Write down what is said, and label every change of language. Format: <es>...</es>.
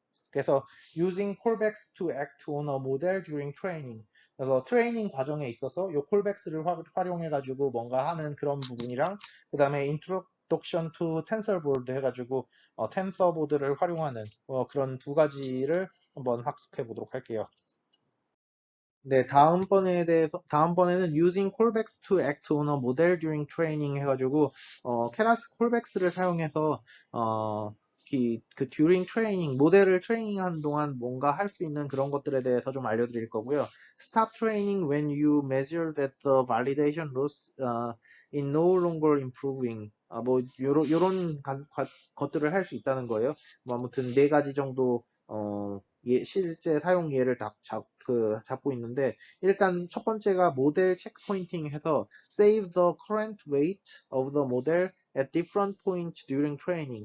<en>그래서 using callbacks to act on a model during training.</en> <ko>그래서 트레이닝 과정에 있어서 이 callbacks를 활용해가지고 뭔가 하는 그런 부분이랑 그 다음에</ko> <en>introduction to TensorBoard</en> <ko>해가지고 텐서보드를 활용하는 그런 두 가지를 한번 학습해 보도록 할게요. 네, 다음번에는</ko> <en>using callbacks to act on a model during training</en> <ko>해가지고, 케라스 callbacks를 사용해서, 그 during training, 모델을 트레이닝하는 동안 뭔가 할 수 있는 그런 것들에 대해서 좀 알려드릴 거고요.</ko> <en>Stop training when you measure that the validation loss is no longer improving.</en> <ko>뭐, 요런 것들을 할 수 있다는 거예요. 뭐, 아무튼 네 가지 정도, 실제 사용 예를 잡고 있는데 일단 첫 번째가 모델 체크포인팅 해서</ko> <en>save the current weight of the model at different points during training.</en>